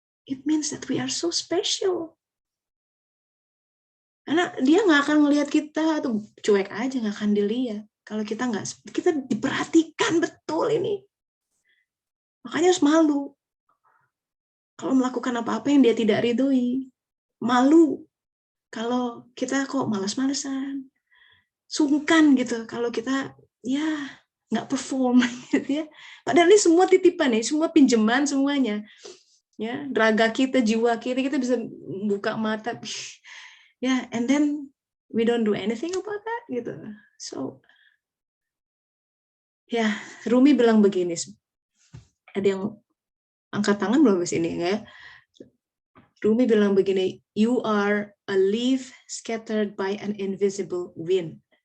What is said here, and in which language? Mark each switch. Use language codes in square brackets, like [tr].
[en] It means that we are so special. [id] Karena dia nggak akan melihat kita atau cuek aja, nggak akan dilihat. Kalau kita diperhatikan betul ini. Makanya harus malu. Kalau melakukan apa-apa yang dia tidak ridhoi, malu. Kalau kita kok malas-malesan, sungkan gitu kalau kita ya nggak perform gitu ya. Padahal ini semua titipan ya, semua pinjaman semuanya. Ya, raga kita, jiwa kita bisa buka mata. [en] Ya, and then we don't do anything about that gitu. [id] So ya, Rumi bilang begini. Ada yang angkat tangan belum di sini ya? [en] Rumi [id] bilang begini, [en] you are a leaf scattered by an invisible wind.